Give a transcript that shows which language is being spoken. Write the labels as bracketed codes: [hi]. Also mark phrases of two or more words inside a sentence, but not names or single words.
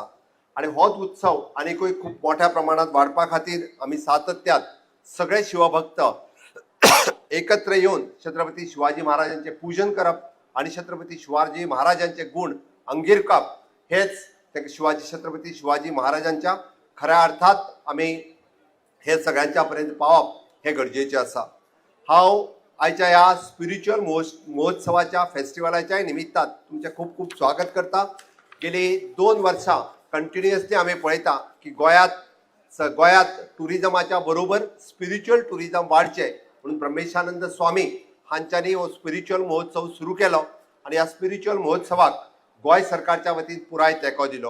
[kok] आणि होच उत्सव अनेकूय खूप मोठ्या प्रमाणात वाढपा खातीर आम्ही सातत्यात सगळे शिवभक्त एकत्र येऊन छत्रपती शिवाजी महाराजांचे पूजन करप आणि छत्रपती शिवाजी महाराजांचे गुण अंगीकारप हेच छत्रपती शिवाजी महाराजांच्या खऱ्या अर्थात आम्ही हे सगळ्यांच्या पर्यंत पावप हे गरजेचे असा। हांव आयच्या या स्पिरिच्युअल महोत्सवाच्या फेस्टिवलाच्या निमित्तान तुमचे खूप खूप स्वागत करता। गेली 2 वर्सां कंटिन्युअसली आम्ही पळयता की गोंयात टुरिजमाच्या बरोबर [en] spiritual tourism [kok] वाढचे म्हणून ब्रह्मेशानंद स्वामी हांच्यांनी हो स्पिरिच्युअल महोत्सव सुरू केलो आणि ह्या स्पिरिच्युअल महोत्सवाक गोंय सरकारच्या वतीन पुराय तेंको दिलो।